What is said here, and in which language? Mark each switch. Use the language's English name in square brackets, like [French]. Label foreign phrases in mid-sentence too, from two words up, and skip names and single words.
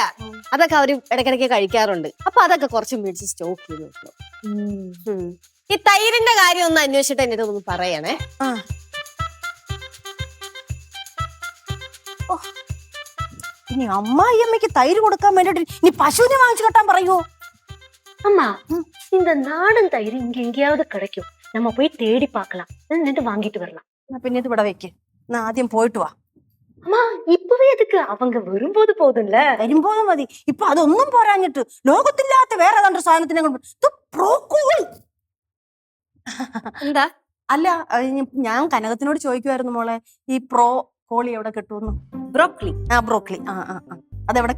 [Malayalam] അതൊക്കെ അവര് ഇടയ്ക്കിടയ്ക്ക് കഴിക്കാറുണ്ട്. അപ്പൊ അതൊക്കെ കുറച്ച് മേടിച്ച് സ്റ്റോക്ക് ചെയ്ത് വെക്കണം. ഈ തൈരിന്റെ കാര്യം ഒന്ന് അന്വേഷിച്ചിട്ട് എന്റെ ഒന്ന് പറയണേ. ഇനി അമ്മായിയമ്മയ്ക്ക് തൈര് കൊടുക്കാൻ വേണ്ടിട്ട് ഇനി പശുവിനെ വാങ്ങിച്ചു കെട്ടാൻ പറയുമോ? [Tamil] அம்மா, இந்த நாடன் தயிர் இங்க எங்கேயாவது கிடைக்கும், நம்ம போய் தேடி பார்க்கலாம், എന്നിട്ട് வாங்கிட்டு வரலாம். [Malayalam] പിന്നെ ഇത് ഇവിടെ വെക്ക്. ആദ്യം പോയിട്ട് വാ. [Tamil] அம்மா இப்பவே எதுக்கு? அவங்க வரும்போது போதும்ல. [Malayalam] വരുമ്പോഴും മതി. ഇപ്പൊ അതൊന്നും പോരാഞ്ഞിട്ട് ലോകത്തില്ലാത്ത വേറെ ഏതാണ്ട് സാധനത്തിനെ എന്താ? അല്ല, ഞാൻ കനകത്തിനോട് ചോദിക്കുമായിരുന്നു മോളെ, ഈ പ്രോ കോളി എവിടെ കിട്ടുമെന്ന്. ബ്രോക്കലി. ബ്രോക്കലി അതെവിടെ കിട്ടുമെന്ന് ചോദിക്കുമായിരുന്നു.